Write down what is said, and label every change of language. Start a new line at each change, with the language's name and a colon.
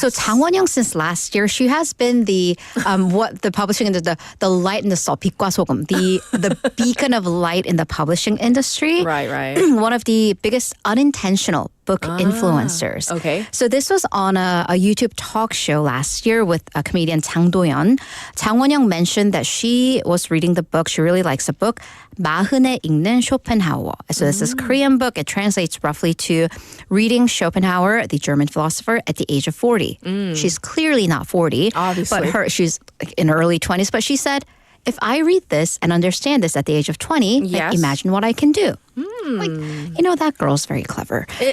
English: So Chang Won-young, since last year, she has been the what the publishing industry, the light in the soul,
Korean: 빛과 소금,
English: the beacon of light in the publishing industry. Right. One of the biggest unintentional book influencers. Okay. So this was on a YouTube talk show last year with a comedian Chang Do-yeon. Chang Won-young mentioned that she was reading the book. She really likes the book.
Korean: 마흔에 읽는 쇼펜하우어.
English: So this is a Korean book. It translates roughly to reading Schopenhauer, the German philosopher, at the age of 40. She's clearly not 40. Obviously. But she's in her early 20s. But she said, if I read this and understand this at the age of 20, Yes. imagine what I can do. That girl's very clever.